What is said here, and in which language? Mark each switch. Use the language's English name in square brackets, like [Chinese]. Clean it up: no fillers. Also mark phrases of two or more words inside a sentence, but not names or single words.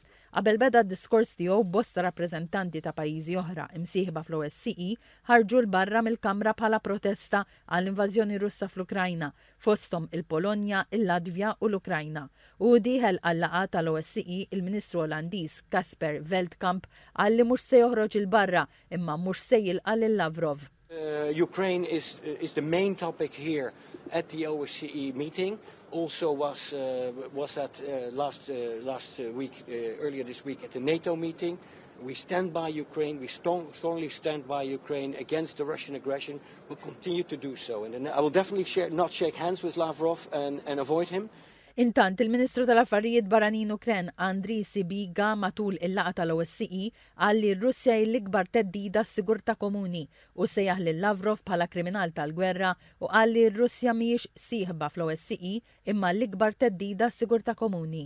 [Maltese] Qabel beda d-diskors tiegħu bosta rappreżentanti ta' pajjiżi oħra imsieħba fl-OSCE ħarġu l-barra mill-Kamra bħala protesta għall-invażjoni Russa fl-Ukrajna, fosthom il-Polonja, il-Latvja u l-Ukrajna. U dieħel għall-laqgħa tal-OSCE il-Ministru Olandiż Casper Veldkamp qal li mhux se joħroġ il-barra imma mhux se jilqa' lil Lavrov. [English] Ukraine is the main topic here at the OSCE meeting. Also was at last week, earlier this week at the NATO meeting. We stand by Ukraine. We strongly stand by Ukraine against the Russian aggression. We'll continue to do so. And I will definitely not shake hands with Lavrov and avoid him. [Maltese] Intant il-Ministru tal-Affarijiet Barranin Ukren Andriy Sybiga matul il-laqgħa tal-OSCE qal li r-Russja hi l-ikbar teddida s-sigurtà komuni u sejjaħ lil Lavrov bħala kriminal tal-gwerra u qal li r-Russja mhijiex sieħba fl-OSCE imma l-ikbar teddida s-sigurtà komuni.